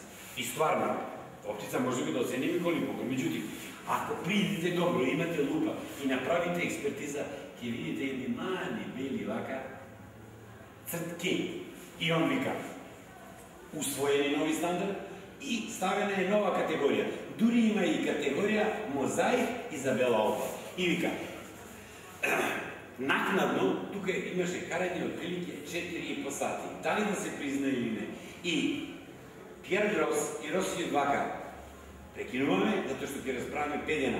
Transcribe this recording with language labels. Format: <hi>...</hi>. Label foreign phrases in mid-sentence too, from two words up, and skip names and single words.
<sr>I stvarno, ova ptica može biti ocenjena kao lipogrom, međutim, ako pridite dobro, imate lupa i napravite ekspertiza, ki vidite jedni mali, beli vaka, crtki.</sr> <mk>И он вика, усвоени нови стандард, И ставена е нова категорија. Дури има и категорија мозаик и за бела опа. И вика, накнадно, тука имаше карање од прилike 4,5 сати. Дали да се призна или не? И Пиер Грос и Роси Вака прекинуваме, затоа што ќе расправаме 5 дена.</mk>